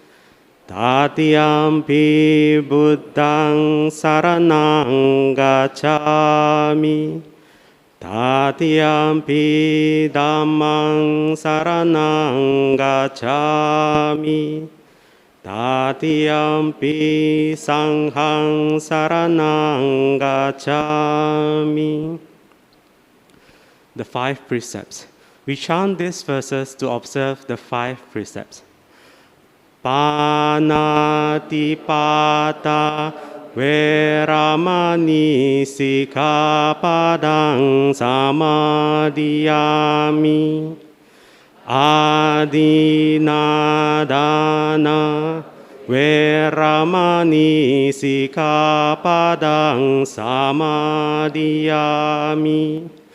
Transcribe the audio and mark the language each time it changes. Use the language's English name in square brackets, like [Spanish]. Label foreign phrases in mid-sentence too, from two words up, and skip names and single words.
[Pali] Tatiyampi Buddhang Saranang Gacchami. Tatiyampi Dhammang Saranang Gacchami. Tatiyampi Sanghang Saranang Gacchami. [English] The 5 precepts. We chant these verses to observe the 5 precepts. [Pali] Panatipata Veramani Sikkhapadang Samadhiyami. Adinadana Veramani Sikkhapadang Samadhiyami.